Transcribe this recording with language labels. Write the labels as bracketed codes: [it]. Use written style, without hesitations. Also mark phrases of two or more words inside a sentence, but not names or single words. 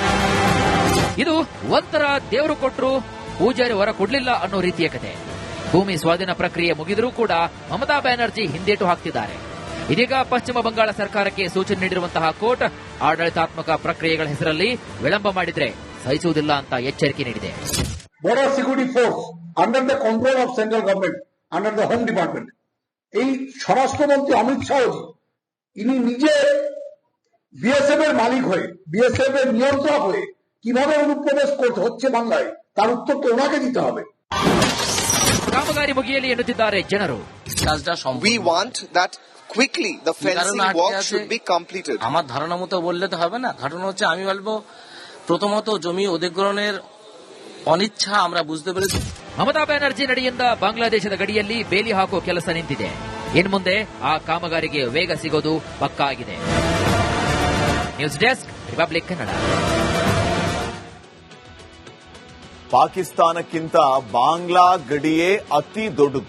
[kn] ಇದು ಒಂಥರ ದೇವರು ಕೊಟ್ಟರು ಪೂಜಾರಿ ಹೊರ ಕೊಡ್ಲಿಲ್ಲ ಅನ್ನೋ ರೀತಿಯ ಕತೆ. ಭೂಮಿ ಸ್ವಾಧೀನ ಪ್ರಕ್ರಿಯೆ ಮುಗಿದರೂ ಕೂಡ ಮಮತಾ ಬ್ಯಾನರ್ಜಿ ಹಿಂದೇಟು ಹಾಕ್ತಿದ್ದಾರೆ. ಇದೀಗ ಪಶ್ಚಿಮ ಬಂಗಾಳ ಸರ್ಕಾರಕ್ಕೆ ಸೂಚನೆ ನೀಡಿರುವಂತಹ ಕೋರ್ಟ್ ಆಡಳಿತಾತ್ಮಕ ಪ್ರಕ್ರಿಯೆಗಳ ಹೆಸರಲ್ಲಿ ವಿಳಂಬ ಮಾಡಿದ್ರೆ ಸಹಿಸುವುದಿಲ್ಲ ಅಂತ ಎಚ್ಚರಿಕೆ ನೀಡಿದೆ. [en] border security force under the control of central government, under the Home Department. [bn] এই স্বরাষ্ট্রমন্ত্রী অমিত শাহজি ইনি নিজে বিএসএফ এর মালিক হয়ে, বিএসএফ এর নিয়ন্ত্রক হয়ে কিভাবে অনুপ্রবেশ করতে হচ্ছে বাংলায়, তার উত্তর তো ওনাকে দিতে হবে। [kn] ಕಾಮಗಾರಿ ಮುಗಿಯಲಿ ಎನ್ನುತ್ತಿದ್ದಾರೆ ಜನರು। [bn] কাজটা [en] We want that quickly the fencing work should be completed. [bn] আমার ধারণা মতো বললে তো হবে না। ঘটনা হচ্ছে আমি বলবো প্রথমত জমি অধিগ্রহণের অনিচ্ছা আমরা বুঝতে পেরেছি। [kn] ಮಮತಾ ಬ್ಯಾನರ್ಜಿ ನಡೆಯಿಂದ ಬಾಂಗ್ಲಾದೇಶದ ಗಡಿಯಲ್ಲಿ ಬೇಲಿ ಹಾಕುವ ಕೆಲಸ ನಿಂತಿದೆ। ಇನ್ನು ಮುಂದೆ ಆ ಕಾಮಗಾರಿಗೆ ವೇಗ ಸಿಗೋದು ಪಕ್ಕಾ ಆಗಿದೆ। ನ್ಯೂಸ್ ಡೆಸ್ಕ್, ರಿಪಬ್ಲಿಕ್ ಕನ್ನಡ। ಪಾಕಿಸ್ತಾನಕ್ಕಿಂತ ಬಾಂಗ್ಲಾ ಗಡಿಯೇ ಅತಿ ದೊಡ್ಡದು.